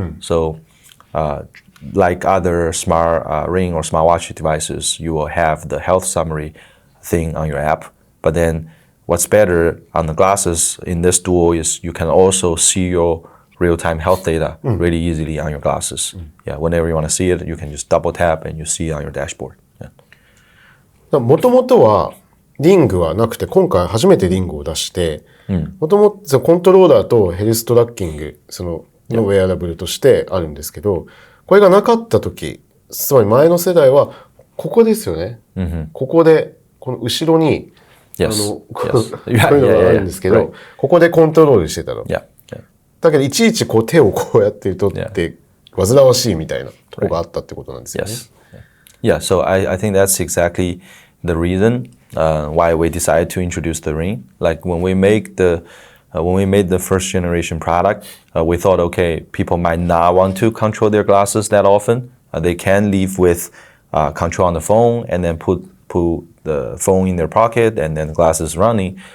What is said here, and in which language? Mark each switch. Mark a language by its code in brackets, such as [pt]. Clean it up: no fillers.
[en] So like other smart ring or smartwatch devices, you will have the health summary thing on your app. But then what's better on the glasses in this duo is you can also see your real-time health data really easily on your glasses. Yeah, whenever you want to see it, you can just double tap and you see it on your dashboard. [ja] もともとはリングはなくて、今回初めてリングを出して、もともとコントローラーとヘルストラッキング、そのウェアラブルとしてあるんですけど、これがなかった時、つまり前の世代はここですよね。ここで、この後ろに、こういうのがあるんですけど、ここでコントロールしてたの。だけどいちいちこう手をこうやって取って煩わしいみたいなとこがあったってことなんですよね。 [en] Yeah, so I think that's exactly the reason why we decided to introduce the ring. Like when we made the first generation product, we thought, okay, people might not want to control their glasses that often. They can live with control on the phone and then put the phone in their pocket and then the glasses running.